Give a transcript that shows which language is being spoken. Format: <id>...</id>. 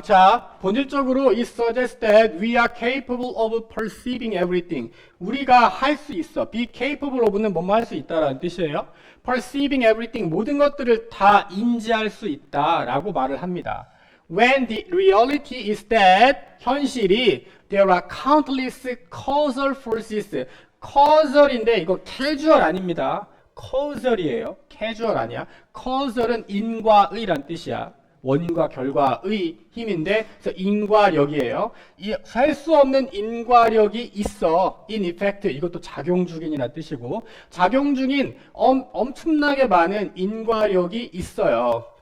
<ko>자, 본질적으로</ko> <en>it suggests that we are capable of perceiving everything.</en> <ko>우리가 할 수 있어.</ko> <en>be capable of</en> <ko>는 뭐뭐 할 수 있다라는 뜻이에요.</ko> <en>perceiving everything</en> <ko>모든 것들을 다 인지할 수 있다라고 말을 합니다.</ko> <en>When the reality is that</en> <ko>현실이</ko> <en>there are countless causal forces.</en> <ko>causal인데 이거 casual 아닙니다. causal이에요. casual 아니야. causal은 인과의란 뜻이야. 원인과 결과의 힘인데 그래서 인과력이에요. 셀 수 없는 인과력이 있어.</ko> <en>in effect</en> <ko>이것도 작용 중인이라는 뜻이고 작용 중인 엄청나게 많은 인과력이 있어요.</ko>